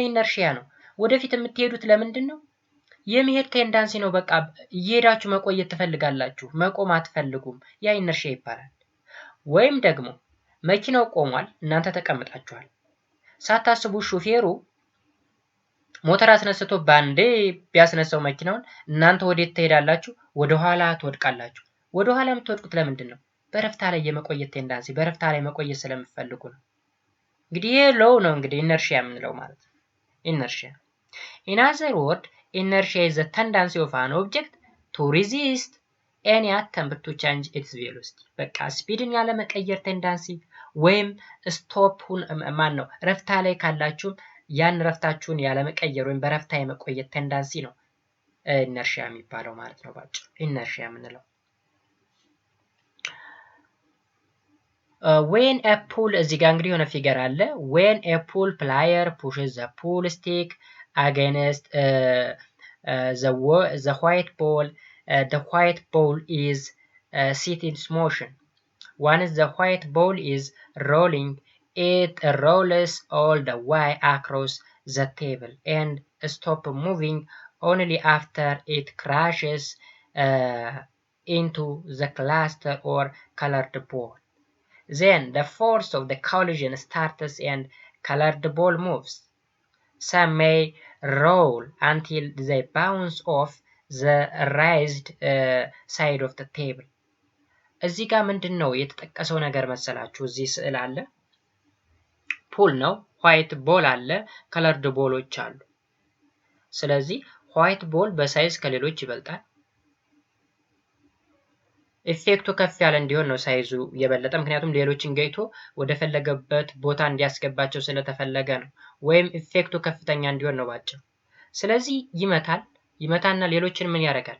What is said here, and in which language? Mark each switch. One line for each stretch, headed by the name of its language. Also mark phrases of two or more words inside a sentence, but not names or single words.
Amharic: ኢነርሺያ ነው። ወደፊት የምትሄዱት ለምንድን ነው? የሚሄድ ቴንዳንሲ ነው። በቃ እየሄዳችሁ መቆየት ትፈልጋላችሁ፣ መቆም አትፈልጉም። ያ ኢነርሺያ ይባላል። ወይም ደግሞ መኪናው ቆሟል፣ እናንተ ተቀምጣችኋል። ሳታስቡ ሹፌሩ ሞተር አስነስቶ ባንዴ ቢያስነሳው መኪናውን እናንተ ወዴት ትሄዳላችሁ? ወደ ኋላ ትወድቃላችሁ። ወደ ኋላ የምትወድቁት ለምንድን ነው? በረፍታ ላይ የመቆየት ቴንዳንሲ፣ በረፍታ ላይ መቆየት ስለምትፈልጉ ነው። እንግዲህ ይሄ ሎው ነው እንግዲህ ኢነርሺያ የምንለው ማለት ነው። ኢነርሺያ
English: in other word inertia is the tendency of an object to resist any attempt to change its velocity።
Amharic: በቃ ስፒድን ያለ መቀየር ቴንዳንሲ ወይም ስቶፕን ነው ረፍታ ላይ ካላችሁ ያን ረፍታችሁን ያለ መቀየር ወይም በረፍታ የመቆየት ቴንዳንሲ ነው ኢነርሺያ የሚባለው ማለት ነው ባጭሩ ኢነርሺያ የምንለው።
English: when a pull
Amharic: እዚህ ጋር እንግዲህ የሆነ ፊገር አለ።
English: when a pull plier pushes the pull stick against the white ball, the white ball is set in motion. Once the white ball is rolling, it rolls all the way across the table and stops moving only after it crashes into the cluster or colored ball. Then the force of the collision starts and colored ball moves. Some may roll until they bounce off the raised side of the table.
Amharic: እዚህ ጋር ምንድን ነው የተጠቀሰው ነገር መሰላችሁ? እዚህ ስዕል አለ፣ ፑል ነው፣
English: white ball
Amharic: አለ፣ ከለርድ ቦሎች አሉ። ስለዚህ
English: white ball
Amharic: በሳይዝ ከሌሎች ይበልጣል። ኢፌክቱ ከፍ ያለ እንዲሆን ነው ሳይዙ የበለጠ፣ ምክንያቱም ሌሎችን ገይቶ ወደ ፈለገበት ቦታ እንዲያስገባቸው ስለተፈለገ ነው። ወይም ኢፌክቱ ከፍተኛ እንዲሆን ነው ባጭሩ። ስለዚህ ይመታና ሌሎችን ምን ያደርጋል?